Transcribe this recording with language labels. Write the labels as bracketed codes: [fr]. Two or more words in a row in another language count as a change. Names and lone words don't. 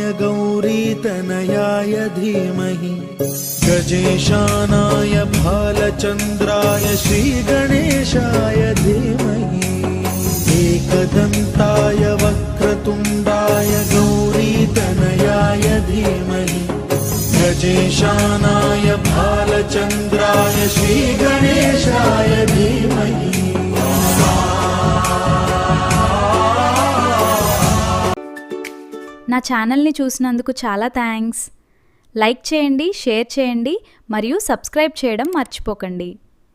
[sa] गौरीतनयाय धीमहि गजेशानाय भालचन्द्राय श्रीगणेशाय धीमहि एकदन्ताय वक्रतुण्डाय गौरीतनयाय धीमहि गजेशानाय भालचन्द्राय श्रीगणेशाय धीमहि [te] నా ఛానల్ని చూసినందుకు చాలా థ్యాంక్స్. లైక్ చేయండి, షేర్ చేయండి మరియు సబ్స్క్రైబ్ చేయడం మర్చిపోకండి.